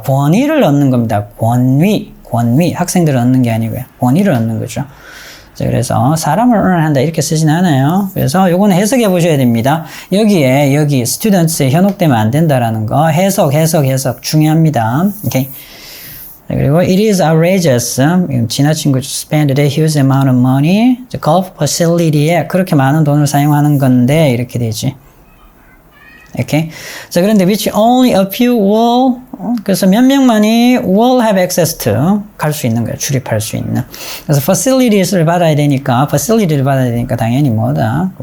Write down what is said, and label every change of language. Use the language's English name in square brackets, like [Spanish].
[Korean] 권위를 얻는 겁니다. 권위. 학생들을 얻는 게 아니고요. 권위를 얻는 거죠. 자, 그래서 사람을 한다 이렇게 쓰진 않아요. 그래서 요거는 해석해 보셔야 됩니다. 여기 students에 현혹되면 안 된다라는 거 해석 중요합니다. 오케이. 자, 그리고 [English] it is outrageous. [Korean] 지나친 거죠. [English] spend a huge amount of money. [Korean] golf facility에 그렇게 많은 돈을 사용하는 건데 이렇게 되지. 오케이. 자, 그런데 [English] which only a few will, [Korean] 그래서 몇 명만이 [English] will have access to, [Korean] 갈 수 있는 거예요. 출입할 수 있는. 그래서 facilities를 받아야 되니까, 당연히 뭐다?